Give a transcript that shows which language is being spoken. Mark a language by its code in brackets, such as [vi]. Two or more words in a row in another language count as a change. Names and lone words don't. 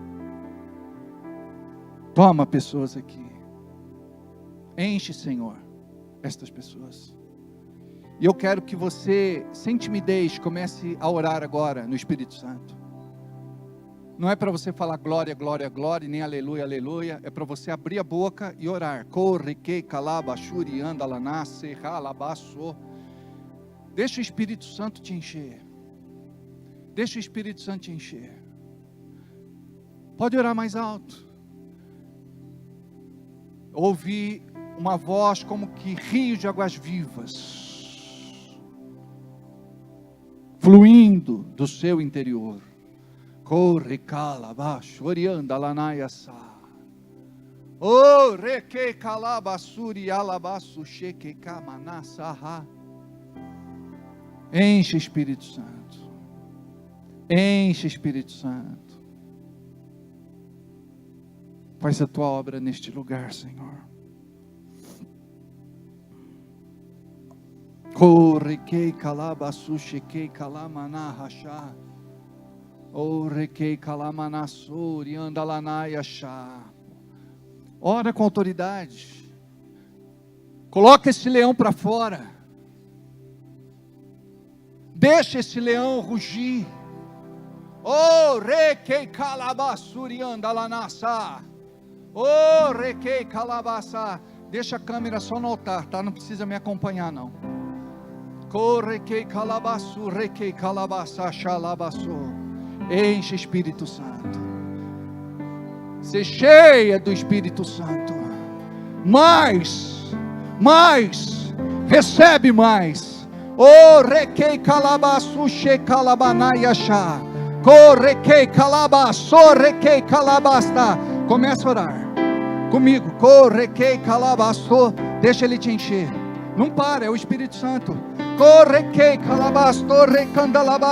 [pt] Toma pessoas aqui, enche, Senhor, estas pessoas. E eu quero que você, sem timidez, comece a orar agora no Espírito Santo. Não é para você falar glória, glória, glória, nem aleluia, aleluia. É para você abrir a boca e orar. Corre, que calaba, shuri, anda, lanasse, ralabaço. Deixa o Espírito Santo te encher. Deixa o Espírito Santo te encher. Pode orar mais alto. Ouvi uma voz como que rios de águas vivas, fluindo do seu interior. Corre, calabaço, orianda, lanaiaça. Oh, reque, calabaçuri, alabaço, cheque, camanassa. Enche, Espírito Santo. Enche, Espírito Santo. Faz a tua obra neste lugar, Senhor. Corre, que calabaçu, cheque, calamana, rachá. Oh, requei calamanassuri, anda lanaiachá. Ora com autoridade. Coloca esse leão para fora. Deixa esse leão rugir. Oh, requei calabassuri, anda lanassa. Oh, requei calabaça. Deixa a câmera só no altar, tá? Não precisa me acompanhar, não. Corre, que calabaçu, requei calabaça, xalabaçu. Enche, Espírito Santo. Ser cheia do Espírito Santo. Mais, recebe mais. Oh, requei calabaçu, che calabanaiachá. Correquei calabaço, requei calabasta. Começa a orar comigo. Correquei calabaço. Deixa ele te encher. Não para, é o Espírito Santo. Correquei calabaço, recandalaba.